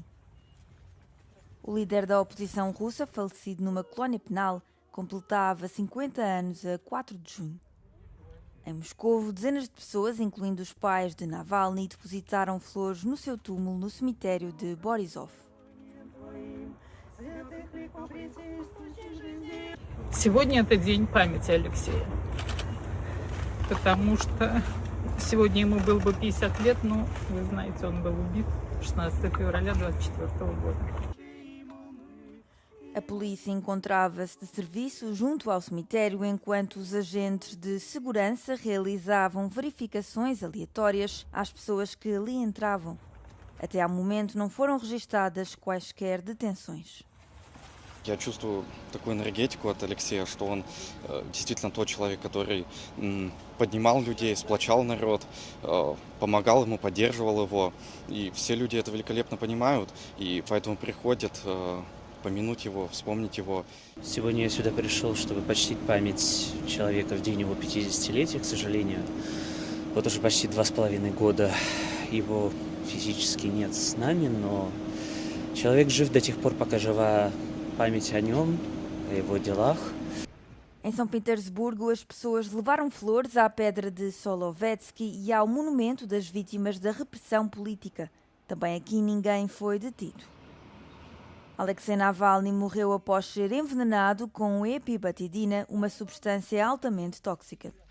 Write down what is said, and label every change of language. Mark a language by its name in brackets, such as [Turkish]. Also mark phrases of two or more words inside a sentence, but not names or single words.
[Portuguese] O líder da oposição russa, falecido numa colónia penal, completava 50 anos a 4 de junho. Em Moscovo, dezenas de pessoas, incluindo os pais de Navalny, depositaram flores no seu túmulo no cemitério de Borisov. [Russian] Сегодня это день памяти Алексея. Потому что сегодня ему было бы 50 лет, но, вы знаете, он был убит 16 февраля 2024 года. [Portuguese] A polícia encontrava-se de serviço junto ao cemitério enquanto os agentes de segurança realizavam verificações aleatórias às pessoas que ali entravam. Até ao momento não foram registadas quaisquer detenções. [Russian] Я чувствую такую энергетику от Алексея, что он действительно тот человек, который поднимал людей, сплочал народ, помогал ему, поддерживал его. И все люди это великолепно понимают, и поэтому приходят помянуть его, вспомнить его. Сегодня я сюда пришел, чтобы почтить память человека в день его 50-летия, к сожалению. Вот уже почти 2,5 года его физически нет с нами, но человек жив до тех пор, пока жива память о нем, о его делах. [Portuguese] Em São Petersburgo, as pessoas levaram flores à pedra de Solovetsky e ao monumento das vítimas da repressão política. Também aqui ninguém foi detido. Alexei Navalny morreu após ser envenenado com epibatidina, uma substância altamente tóxica.